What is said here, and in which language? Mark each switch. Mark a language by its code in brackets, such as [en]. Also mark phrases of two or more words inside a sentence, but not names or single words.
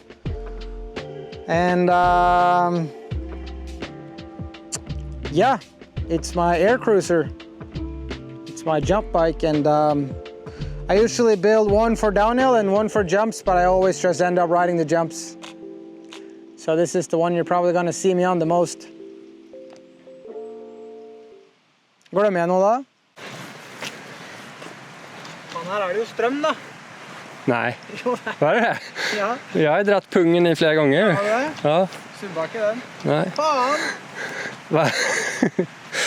[en] And yeah, it's my air cruiser. It's my jump bike, and I usually build one for downhill and one for jumps, but I always just end up riding the jumps. So this is the one you're probably gonna see me on the most. [no] Går det med nå da? Her er det jo strøm da. Nej. Var det det? Ja. [sv] Jag har dratt pungen i flera gånger. Har du det? Ja. [no] Subbar ikke den. Nej. Fan! Va?